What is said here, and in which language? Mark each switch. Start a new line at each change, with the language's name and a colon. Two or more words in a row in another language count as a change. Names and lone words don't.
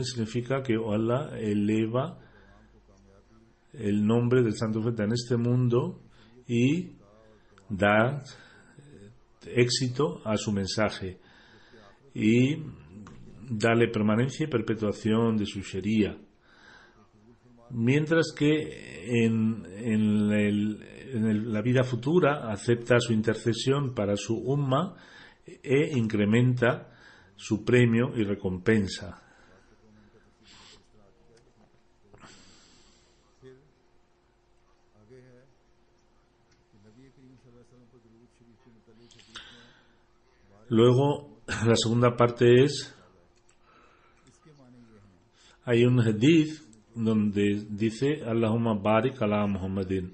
Spanish: significa que Allah eleva el nombre del Santo Profeta en este mundo y da éxito a su mensaje y dale permanencia y perpetuación de su Sharia. Mientras que en la vida futura acepta su intercesión para su umma e incrementa su premio y recompensa. Luego, la segunda parte es, hay un hadith donde dice
Arabic: اللهم بارك على محمد.